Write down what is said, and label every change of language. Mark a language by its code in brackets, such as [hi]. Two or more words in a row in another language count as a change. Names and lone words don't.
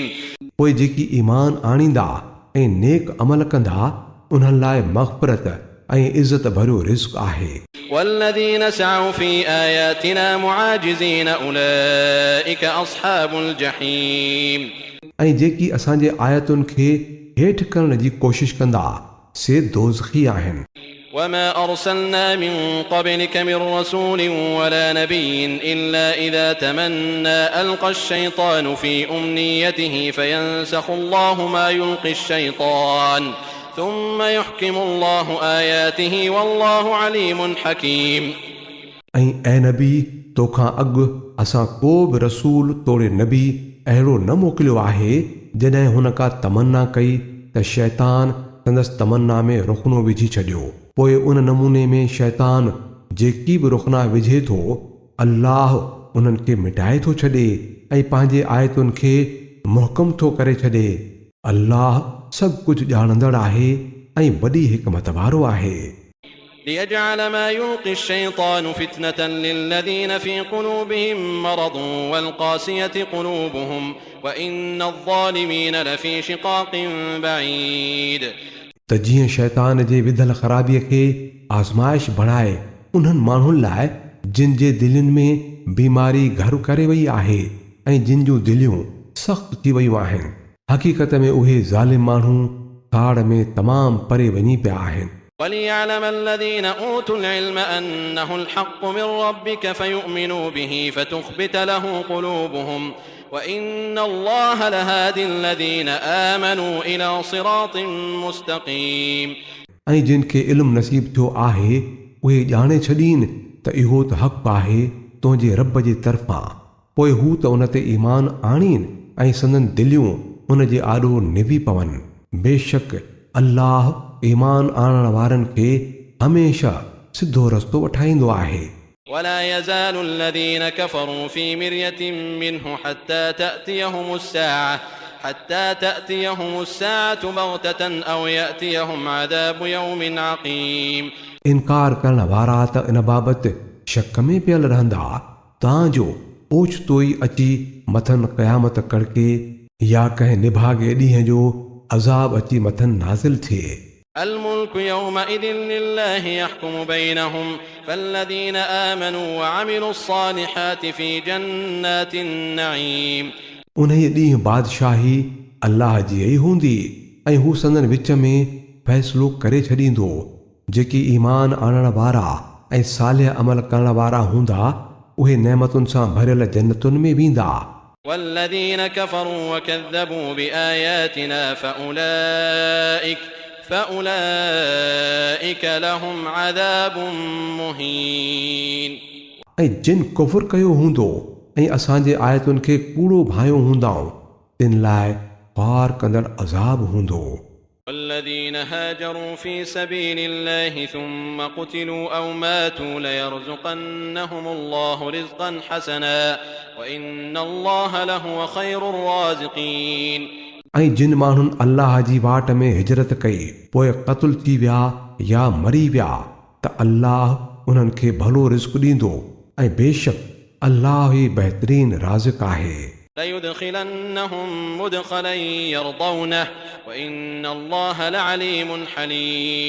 [sd] पोइ जेकी ईमान आणींदा ऐं नेक अमल कंदा उन्हनि लाइ मग़फ़िरत ऐं इज़त भरियो रिज़्क़ आहे. [ar] والذين سعوا في آياتنا معاجزين أولئك أصحاب الجحيم. [sd] ऐं जेकी असांजे आयतुनि खे हेठि करण जी कोशिश कंदा से दोज़खी आहिनि. [ar] وما أرسلنا من قبلك من رسول ولا نبي إلا إذا تمنى ألقى الشيطان في أمنيته فينسخ الله ما يلقي الشيطان ثم يحكم الله آياته والله عليم حكيم. [sd] ऐं ऐ नबी तोखां अॻु असां को बि रसूल तोड़े नबी अहिड़ो न मोकिलियो आहे जॾहिं हुन का तमन्ना कई त शैतान संदसि तमन्ना में रुखनो विझी छॾियो। पोइ उन नमूने में शैतान जेकी बि रुखना विझे थो अल्लाह उन्हनि खे मिटाए थो छॾे ऐं पंहिंजे आयतुनि खे मुहकम थो करे छॾे। अल्लाह सभु कुझु ॼाणंदड़ आहे ऐं वॾी हिकमत वारो आहे। [ar] ليجعل ما يلقي الشيطان فتنة للذين في قلوبهم مرض والقاسية قلوبهم وإن الظالمين لفي شقاق بعيد। [sd] त जीअं शैतान जे विधल ख़राबीअ खे आज़माइश बणाए उन्हनि माण्हुनि लाइ जिन जे दिलनि में बीमारी घर करे वई आहे ऐं जिन जूं दिलियूं सख़्त थी वयूं आहिनि, हक़ीक़त में उहे ज़ालिम माण्हू ताड़ में तमामु परे वञी पिया आहिनि। [ar] وليعلم الذين أوتوا العلم أنه الحق من ربك فيؤمنوا به فتخبت له قلوبهم وإن الله لهادي الذين آمنوا إلى صراط مستقيم। [sd] ऐं जिन खे इल्मु नसीब थियो आहे उहे ॼाणे छॾीन त इहो त हक़ आहे तुंहिंजे रब जे तरफ़ां, पोइ हू त उन ते ईमान आणीन ऐं संदन दिलियूं उन जे आॾो निभी पवनि। बेशक अल्लाह ईमान आणण वारनि खे हमेशा सिधो रस्तो वठाईंदो आहे। [ar] ولا يزال الذين كفروا في مرية منه حتى تأتيهم الساعة بغتة أو يأتيهم عذاب يوم عقيم। [sd] इनकार करण वारा त इन बाबति शक में पियल रहंदा तांजो ओचितो ई अची मथनि क़यामत कड़के या कंहिं निभागे ॾींहं जो अज़ाब अची मथनि नाज़िल थिए। [ar] الملك يومئذ لله يحكم بينهم فالذين آمنوا وعملوا الصالحات في جنات النعيم। [sd] उन ॾींहुं बादशाही अल्लाह जी ई हूंदी ऐं हू संदन विच में फ़ैसिलो करे छॾींदो। जेकी ईमान आणण वारा ऐं सालिह अमल करण वारा हूंदा उहे नेमतुनि सां भरियल जन्नतुनि में वेंदा। [ar] والذين كفروا وكذبوا بآياتنا فأولئك لهم عذاب مهين। [sd] ऐं जिन कुफ़ुर कयो हूंदो ऐं असांजे आयतुनि खे कूड़ो भायो हूंदाऊं तिन लाइ पार कंदड़ अज़ाब हूंदो। [ar] والذين هاجروا في سبيل الله ثم قتلوا أو ماتوا ليرزقنهم الله رزقا حسنا وإن الله لهو خير الرازقين। [sd] ऐं जिन माण्हुनि अल्लाह जी वाट में हिजरत कई पोइ क़त्ल थी विया या मरी विया त अल्लाह उन्हनि खे भलो रिज़्क़ ॾींदो ऐं बेशक अल्लाह ई बहितरीन राज़िक़ आहे। [ar] ليدخلنهم مدخلا يرضونه وإن الله لعليم حليم।